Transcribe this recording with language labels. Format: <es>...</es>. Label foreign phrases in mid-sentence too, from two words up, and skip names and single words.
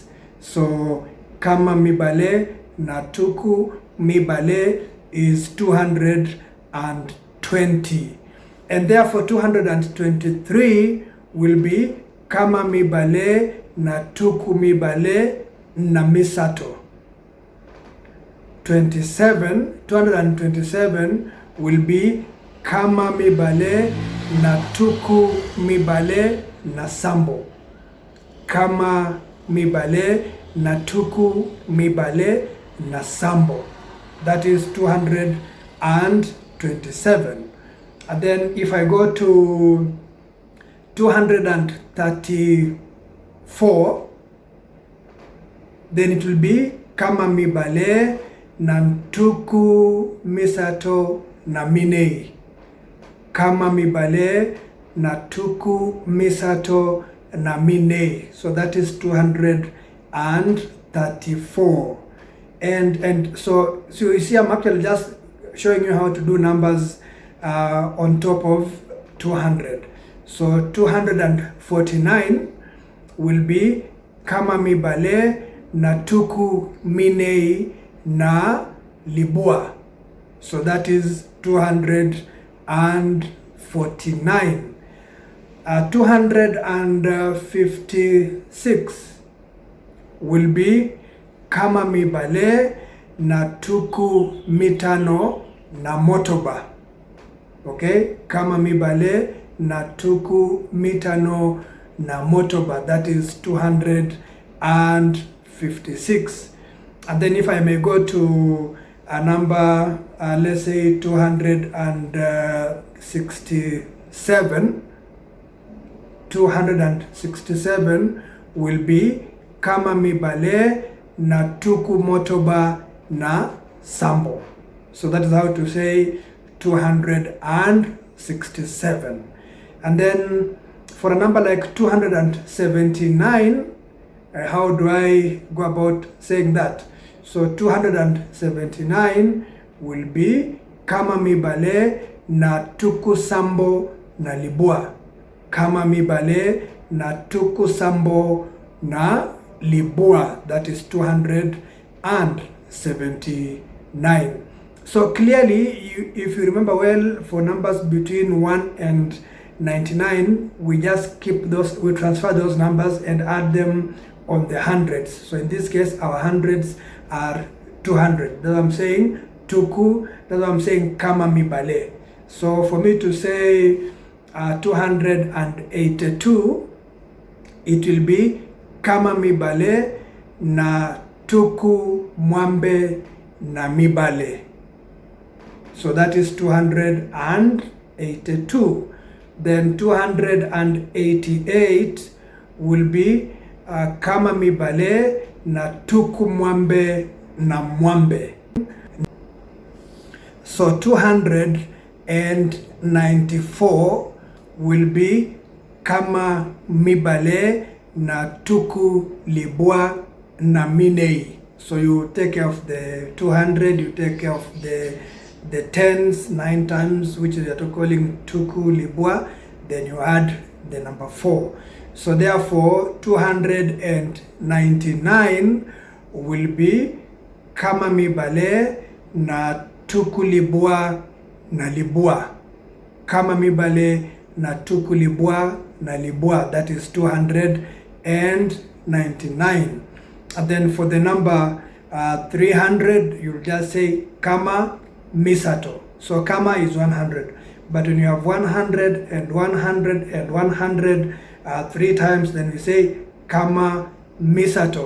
<ln>So Kama Mibale Natuku Mibale is 220.</ln> <en>And therefore</en> <ln>223</ln> <en>will be</en> <ln>Kama Mibale Natuku Mibale Namisato. 227</ln> <en>will be</en> <ln>Kama Mibale Natuku Mibale Nasambo. Kama Mibale Natuku Mibale Nasambo.</ln> <en>That is 227. And then if I go to 234, then it will be</en> <ln>Kama Mibale Nantuku Misato Naminei. Kama Mibale Natuku Misato Naminei.</ln> <en>So that is 234. And so you see, I'm actually just showing you how to do numbers on top of 200.</en> <ln>So 249</ln> <en>will be</en> <ln>Kama Mibale Natuku Minei na Libua.</ln> <en>So that is 249.</en> <ln>256</ln> <en>will be</en> <ln>Kama Mibale Natuku Mitano na Motoba. Okay, Kama Mibale Natuku Mitano na Motoba.</ln> <en>That is 256. And then if I may go to a number, let's say 267.</en> <ln>267</ln> <en>will be</en> <ln>Kama Mibale Natuku Motoba na Sambo.</ln> <en>So that is how to say 267. And then for a number like 279, how do I go about saying that?</en> <ln>So 279</ln> <en>will be</en> <ln>kama mibale na tuku sambo na libua. Kama mibale na tuku sambo na libua.</ln> <en>That is 279. So clearly, if you remember well, for numbers between 1 and 99, we just keep those, we transfer those numbers and add them on the hundreds. So in this case, our hundreds are 200. That's what I'm saying, tuku. That's what I'm saying,</en> <ln>kama mibale.</ln> <en>So for me to say 282, it will be</en> <ln>kama mibale na tuku mwambe na mibale.</ln> <en>So that is 282.</en> <ln>Then 288</ln> <en>will be</en> <ln>kama mibale na tuku mwambe na mwambe. So 294</ln> <en>will be</en> <ln>kama mibale na tuku libwa na minei.</ln> <en>So you take care of the 200, you take care of the tens 9 times, which we are calling</en> <ln>tuku libwa,</ln> <en>then you add the number 4. So therefore</en> <ln>299</ln> <en>will be</en> <ln>kama mibale na tuku libwa na libwa. Kama mibale na tuku libwa na libwa.</ln> <en>That is 299. And then for the number 300, you'll just say</en> <ln>kama misato.</ln> <en>So kama is 100. But when you have 100 and 100 and 100 3 times, then we say</en> <ln>kama misato.</ln>